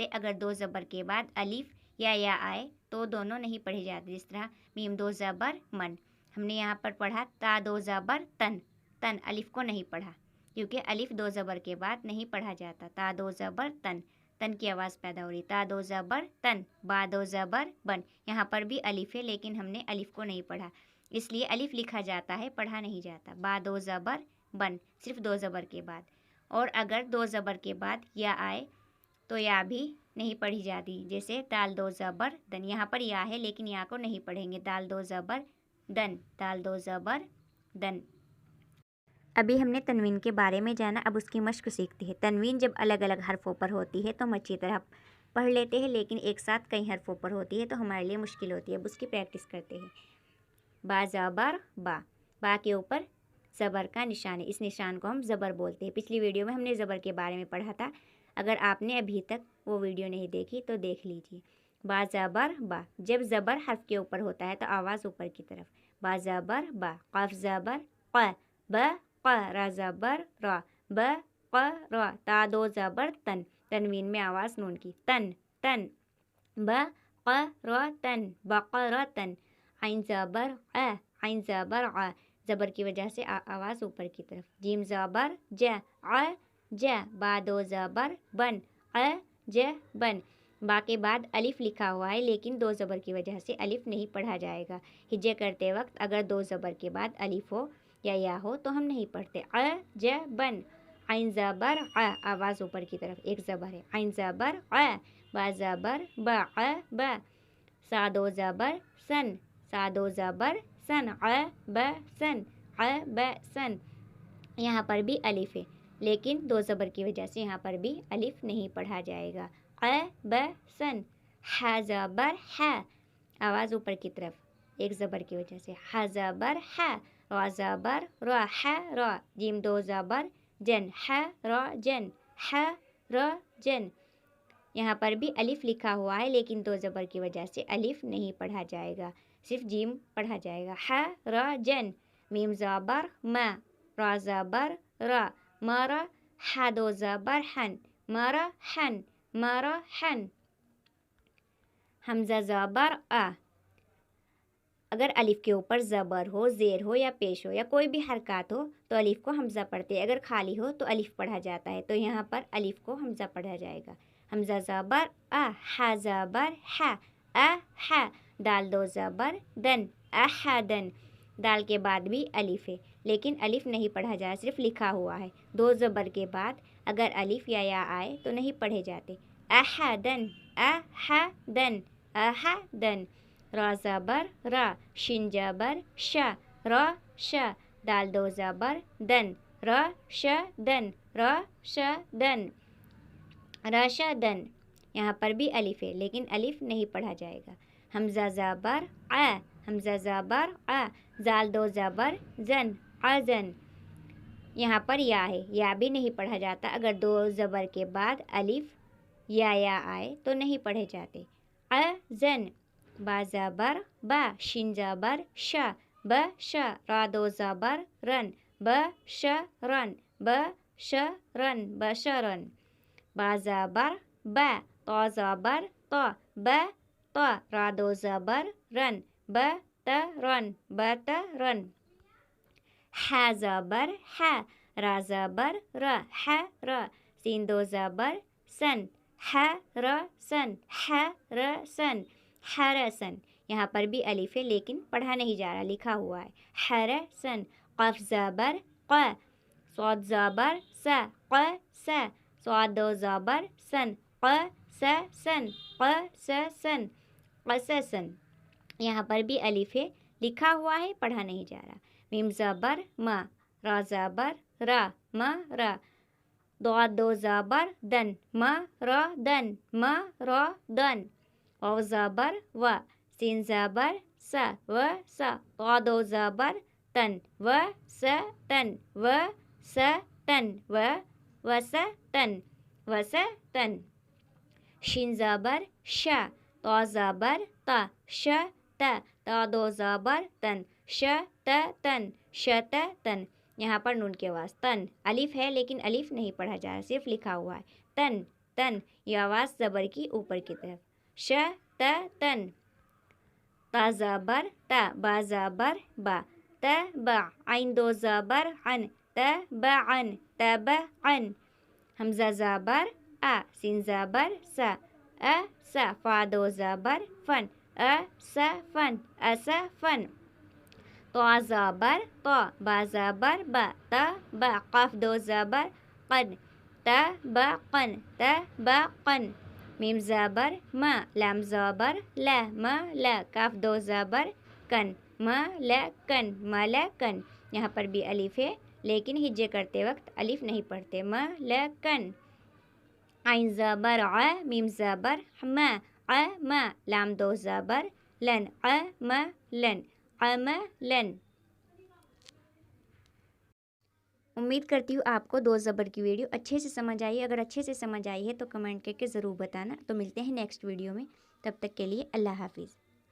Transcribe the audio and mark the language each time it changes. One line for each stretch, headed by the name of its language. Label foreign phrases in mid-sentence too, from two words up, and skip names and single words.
Urdu: اگر دو زبر کے بعد الف یا آئے تو دونوں نہیں پڑھے جاتے، جس طرح میم دو زبر من۔ ہم نے یہاں پر پڑھا تا دو زبر تن، تن، الف کو نہیں پڑھا کیونکہ الف دو زبر کے بعد نہیں پڑھا جاتا۔ تا دو زبر تن، تن کی آواز پیدا ہو رہی۔ تا دو زبر تن، با دو زبر بن، یہاں پر بھی الف ہے لیکن ہم نے الف کو نہیں پڑھا، اس لیے الف لکھا جاتا ہے، پڑھا نہیں جاتا۔ با دو زبر بن، صرف دو زبر کے بعد۔ اور اگر دو زبر کے بعد یا آئے تو یا بھی نہیں پڑھی جاتی، جیسے دال دو زبر دن، یہاں پر یا ہے لیکن یا کو نہیں پڑھیں گے۔ دال دو زبر دن، دال دو زبر دن۔ ابھی ہم نے تنوین کے بارے میں جانا، اب اس کی مشق سیکھتے ہیں۔ تنوین جب الگ الگ حرفوں پر ہوتی ہے تو ہم اچھی طرح پڑھ لیتے ہیں، لیکن ایک ساتھ کئی حرفوں پر ہوتی ہے تو ہمارے لیے مشکل ہوتی ہے۔ اب اس کی پریکٹس کرتے ہیں۔ با زبر با، با کے اوپر زبر کا نشان ہے، اس نشان کو ہم زبر بولتے ہیں۔ پچھلی ویڈیو میں ہم نے زبر کے بارے میں پڑھا تھا، اگر آپ نے ابھی تک وہ ویڈیو نہیں دیکھی تو دیکھ لیجیے۔ با زبر با، جب زبر حرف کے اوپر ہوتا ہے تو آواز اوپر کی طرف. با زبر با. قاف زبر ق. ب ق. را زبر را. ب ق را. تا دو زبر تن، تنوین میں آواز نون کی. تن تن. ب ق را تن. بقرتن. عین زبر ا. عین زبر ع، زبر کی وجہ سے آواز اوپر کی طرف. جیم زبر ج. ع ج. با دو زبر بن. ع ج بن. با کے بعد الف لکھا ہوا ہے لیکن دو زبر کی وجہ سے الف نہیں پڑھا جائے گا. ہجے کرتے وقت اگر دو زبر کے بعد الف ہو یا ہو تو ہم نہیں پڑھتے. ع ج بن. عین زبر ع، آواز اوپر کی طرف، ایک زبر ہے. عین زبر ع. با زبر با. ع ب. سا دو زبر سن. سا دو زبر سن. ع ب سن. ع ب سن. یہاں پر بھی الف ہے لیکن دو زبر کی وجہ سے یہاں پر بھی الف نہیں پڑھا جائے گا. ع ب سن. ح زبر ح، آواز اوپر کی طرف، ایک زبر کی وجہ سے. ح زبر ح. را زبر را. ح را. جیم دو زبر جن. ح را جن. ح را جن. یہاں پر بھی الف لکھا ہوا ہے لیکن دو زبر کی وجہ سے الف نہیں پڑھا جائے گا، صرف جیم پڑھا جائے گا. ح را جن. میم زبر ما. را زبر را. مرا. ح دو زبر حن. مرا حن. مرا حن. حمزہ زبر آ. اگر الف کے اوپر زبر ہو، زیر ہو یا پیش ہو یا کوئی بھی حرکات ہو تو الف کو حمزہ پڑھتے ہیں. اگر خالی ہو تو الف پڑھا جاتا ہے، تو یہاں پر الف کو حمزہ پڑھا جائے گا. حمزہ زبر آ. ح زبر ح. ا ح. دال دو زبر دن. احدن. دال کے بعد بھی الف ہے لیکن الف نہیں پڑھا جائے، صرف لکھا ہوا ہے. دو زبر کے بعد اگر الف یا آئے تو نہیں پڑھے جاتے. احدن. احدن. احدن. را زبر را. شین زبر شا. را شا. دال دو زبر دن. را شا دن. را شا دن. راشدن. یہاں پر بھی الف ہے لیکن الف نہیں پڑھا جائے گا. حمزہ زبر ع. حمزہ زبر ع. زال دو زبر زن. عزن. یہاں پر یا ہے، یا بھی نہیں پڑھا جاتا. اگر دو زبر کے بعد الف یا آئے تو نہیں پڑھے جاتے. عزن. با زبر با. شین زبر شا. ب شا. را دو زبر رن. ب شا رن. ب شا رن. بشرن. با زبر با. تا زبر تا. ب تا. را دو زبر رن. ب تا رن. ب تا رن. ح زبر ح. را زبر را. ح را. سین دو زبر سن. ح را سن. ح را سن. حرسن. یہاں پر بھی الف ہے لیکن پڑھا نہیں جا رہا، لکھا ہوا ہے. حرسن. قف زبر ق. صاد زبر س. ق س. صاد دو زبر سن. ق س سن. ق س سن. قصصن. یہاں پر بھی الف ہے، لکھا ہوا ہے، پڑھا نہیں جا رہا. میم زبر ما. را زبر را. ما را. ضاد دو زبر دن. ما را دن. ما را دن. واو زبر و. سین زبر س. و س. طا دو زبر تن. و س تن. و س تن. و س تن. و س تن. شین زبر ش. طا زبر تا. ش تا. تا دو زبر تن. ش ت تن. ش ت تن. یہاں پر نون کی آواز تن. الف ہے لیکن الف نہیں پڑھا جا رہا، صرف لکھا ہوا ہے. تن تن. یہ آواز زبر کی اوپر کی طرف. ش ت تن. تا زبر تا. با زبر با. ت با. عین دو زبر عن. ت با عن. ت با عن. حمزہ زبر آ. سین زبر سا. ا سا. فا دو زبر فن. ا سا فن. اس فن. طا زبر طا. با زبر با. تا با. قاف دو زبر قن. تا با قن. تا با قن. میم زبر ما. لام زبر لا. ما لا. کاف دو زبر کن. ما لا کن. ما لا کن. یہاں پر بھی الف ہے لیکن ہجے کرتے وقت الف نہیں پڑھتے. ما لا کن. عین زبر ع. میم زبر ما. ع ما. لام دو زبر لن. ع ما لن. عملن. امید کرتی ہوں آپ کو دو زبر کی ویڈیو اچھے سے سمجھ آئی. اگر اچھے سے سمجھ آئی ہے تو کمنٹ کر کے ضرور بتانا. تو ملتے ہیں
English: next video
Urdu: میں. تب تک کے لیے اللہ حافظ.